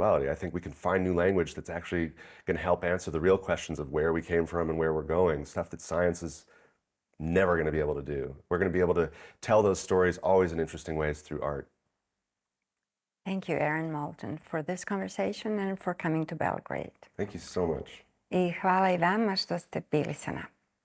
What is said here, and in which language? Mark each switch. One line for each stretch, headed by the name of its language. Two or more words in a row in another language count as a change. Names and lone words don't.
English: I think we can find new language that's actually going to help answer the real questions of where we came from and where we're going, stuff that science is never going to be able to do. We're going to be able to tell those stories always in interesting ways through art. Thank you, Aaron Moulton, for this conversation and for coming to Belgrade. Thank you so much.
Serbian: I hvala I vama što ste bili sa nama.